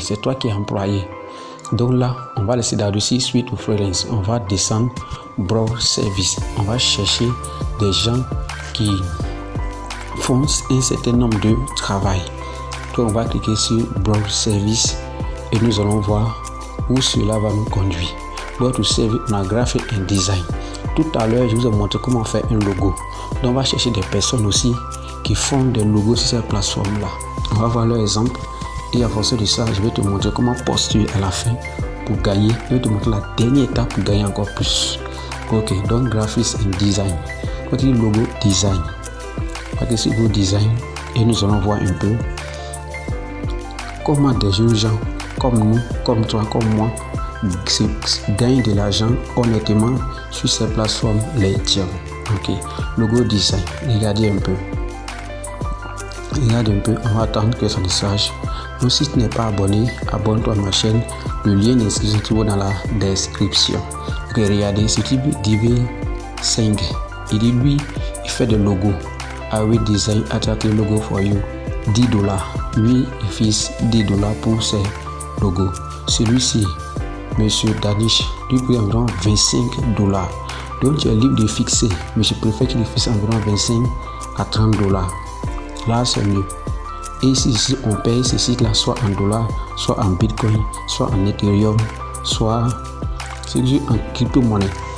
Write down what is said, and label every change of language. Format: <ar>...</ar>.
<fr>C'est toi qui es employé. Donc là, on va laisser là-dessus Switch to Freelance. On va descendre Browse Service. On va chercher des gens qui font un certain nombre de travail. Donc on va cliquer sur Browse Service et nous allons voir où cela va nous conduire. Go to Service, on a Graphic and Design. Tout à l'heure, je vous ai montré comment faire un logo. Donc on va chercher des personnes aussi qui font des logos sur cette plateforme là. On va voir leur exemple et à fonction de ça, je vais te montrer comment postuler à la fin pour gagner. Je vais te montrer la dernière étape pour gagner encore plus. Ok, donc Graphics and Design. Côté logo design. Côté sur logo design et nous allons voir un peu comment des jeunes gens comme nous, comme toi, comme moi, gagnent de l'argent honnêtement sur ces plateformes les tiers. Ok, logo design. Regardez un peu. On va attendre que ça décharge. Donc si tu n'es pas abonné, abonne-toi à ma chaîne. Le lien d'inscription se trouve dans la description. Ok, regardez, ce type DV5, il dit lui, il fait des logos.</fr> <en>I will design attractive logo for you. $10.</en> <fr>Lui, il fixe $10 pour ses logos. Celui-ci, Monsieur Danish, lui prend environ $25. Donc tu es libre de fixer, mais je préfère qu'il fixe environ 25 à $30. Là, c'est mieux. Et ici, on paye ces sites-là soit en dollars, soit en Bitcoin, soit en Ethereum, soit en crypto-monnaie.</fr>